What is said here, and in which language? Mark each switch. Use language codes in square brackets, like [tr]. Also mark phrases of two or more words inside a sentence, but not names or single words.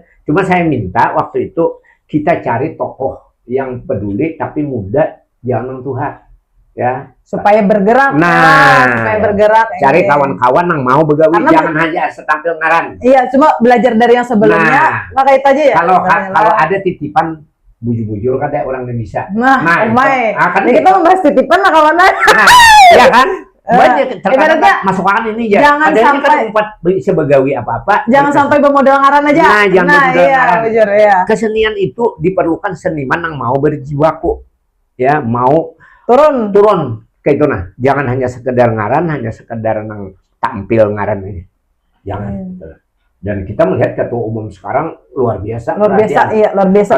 [id] Cuma saya minta waktu itu kita cari tokoh yang peduli tapi muda, jangan tua, ya. Supaya bergerak. Supaya bergerak. [bjn] Cari kawan-kawan yang mau begawi, jangan hanya setampil ngaran. [id] Iya, cuma belajar dari yang sebelumnya. Maka itu aja ya. Kalau ada titipan bujur-bujur kan ada orang yang bisa. Kita membahas titipan lah kawan. Iya kan? Banyak terkadang masukan ini ya. Jangan sampai kan bisa begawi apa-apa. Jangan sampai bermodal ngaran aja. [bjn] Jangan ngaran. Bujur, ya. [id] Kesenian itu diperlukan seniman yang mau berjiwaku. Ya, mau turun kayak itu nah. Jangan hanya sekedar ngaran, hanya sekedar nang tampil ngaran ini. Jangan. Dan kita melihat ketua umum sekarang luar biasa. Luar biasa.